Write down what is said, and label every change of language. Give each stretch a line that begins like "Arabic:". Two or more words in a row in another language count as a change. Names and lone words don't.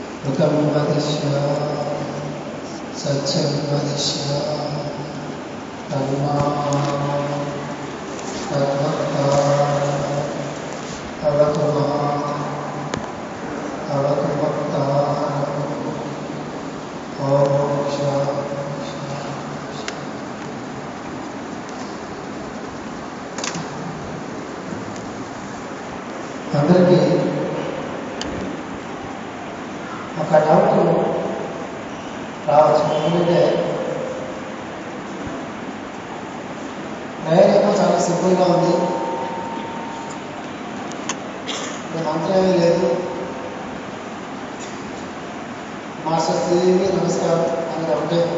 Sanskrit: ऋतं वदिष्य सत्यं वदिष्य तन्मा तद्भक्ता अवतु भक्ता ओम
Telugu: అందరికీ ఒక డౌట్ రావచ్చు. ఎందుకంటే ప్రేయర్ ఏమో చాలా సింపుల్గా ఉంది, మంత్రం ఏమీ లేదు, మాస్టర్ శ్రీదేవి నమస్కారం అని ఉంటే